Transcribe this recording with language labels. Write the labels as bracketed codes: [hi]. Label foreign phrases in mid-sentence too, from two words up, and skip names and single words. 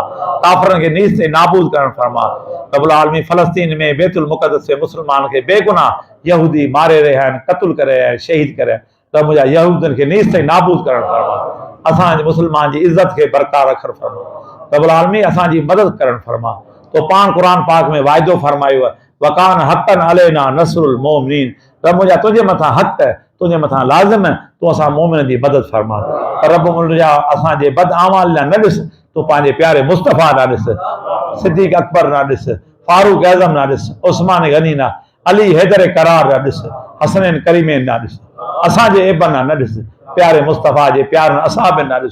[sd] काफ़िरनि खे नीस ते नाबूद करण फरमा। [ar] رب العالمين [sd] फ़लस्तीन में बैतुल मुक़द्दस में मुस्लमान खे बेगुनाह यहूदी मारे रहिया आहिनि, क़त्ल करे रहिया आहिनि, शहीद करे, त मुंहिंजा यहूदियुनि खे नीस ते नाबूद करण फरमा। असांजे मुस्लमान जी इज़त खे बरक़रार रखण फरमा। [ar] رب العالمين [sd] असांजी मदद करण फरमा। तो पान कुरान पाक में वाइदो फरमायो है, [ar] وكان حقا علينا نصر المؤمنين. [sd] रब मुंहिंजा तुंहिंजे मथां हक़ है, तुंहिंजे मथां लाज़िम है, तूं असां मोमिननि जी मदद फरमा। पर रब मुंहिंजा असांजे बद अमाल न ॾिस, तूं पंहिंजे प्यारे मुस्तफ़ा न ॾिस, सिद्दीक़ अकबर न ॾिस, फारूक आज़म न ॾिस, उस्मान गनी न, अली हैदर करार न ॾिस, हसनैन करीमैन न ॾिस, असांजे एबन न ॾिस, प्यारे मुस्तफ़ा जे प्यारनि असाबनि न ॾिस।